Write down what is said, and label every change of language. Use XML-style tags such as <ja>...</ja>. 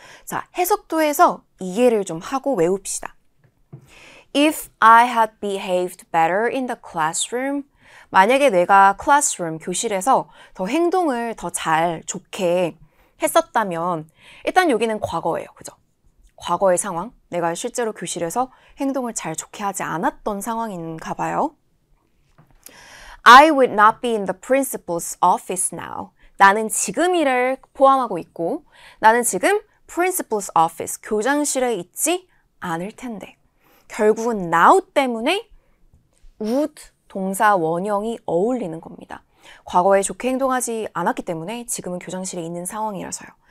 <ko>자, 해석도에서 이해를 좀 하고 외웁시다.</ko> <en>If I had behaved better in the classroom,</en> <ko>만약에 내가 classroom, 교실에서 더 행동을 더 잘, 좋게 했었다면 일단 여기는 과거예요. 그죠? 과거의 상황, 내가 실제로 교실에서 행동을 잘 좋게 하지 않았던 상황인가 봐요.</ko> <en>I would not be in the principal's office now.</en> <ko>나는 지금이를 포함하고 있고 나는 지금 principal's office, 교장실에 있지 않을 텐데. 결국은 now 때문에 would 동사 원형이 어울리는 겁니다. 과거에 좋게 행동하지 않았기 때문에 지금은 교장실에 있는 상황이라서요.</ko>